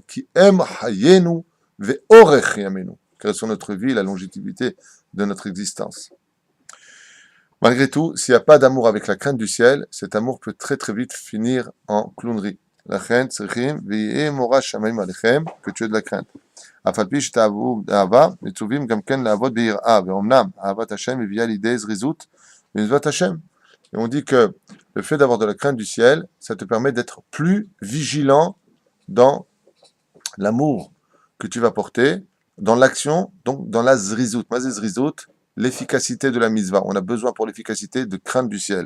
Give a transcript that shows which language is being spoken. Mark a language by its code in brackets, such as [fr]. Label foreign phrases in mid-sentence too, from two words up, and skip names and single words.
[fr] Qui aime [he] חיינו ואורך ימינו. [fr] Quelle est notre vie, la longévité de notre existence. Malgré tout, s'il n'y a pas d'amour avec la crainte du ciel, cet amour peut très très vite finir en clownerie. La crainte, que tu aies de la crainte. [he] אף על פי שתאהבו אהבה, מצווים גם כן לעבוד ביראה, ואומנם אהבת השם מביאה לידי זריזות במצוות השם. [fr] Et on dit que le fait d'avoir de la crainte du ciel, ça te permet d'être plus vigilant dans l'amour que tu vas porter, dans l'action, donc dans la zrizout. Ma zrizout, l'efficacité de la mitzvah. On a besoin pour l'efficacité de crainte du ciel.